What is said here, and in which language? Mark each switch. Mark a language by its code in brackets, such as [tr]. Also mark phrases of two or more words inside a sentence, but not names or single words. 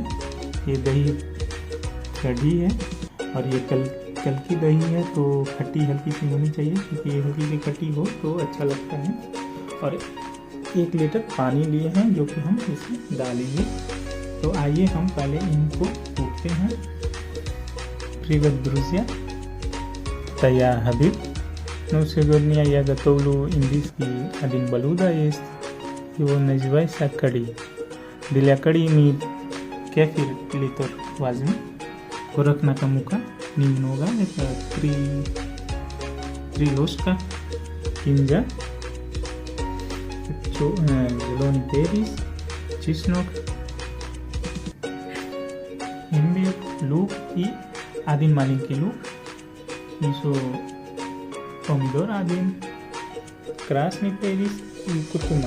[hi] ये दही कढ़ी है और ये कल की दही है, तो खट्टी हल्की सी होनी चाहिए, क्योंकि ये हल्की सी खट्टी हो तो अच्छा लगता है। और 1 लीटर पानी लिए हैं जो कि हम इसमें डालेंगे। तो आइए हम पहले इनको कूटते हैं। [ru] Привет, друзья! Я Habib. Ну, сегодня я готовлю индийский один блюдо есть. Его называется кади. Для кади мы кефир литр возьмем. Гороховая мука немного, это 3 ложка, кинза, зеленый перец, чеснок, имбирь, лук и 1 маленький лук, еще помидор 1, красный перец и куркума.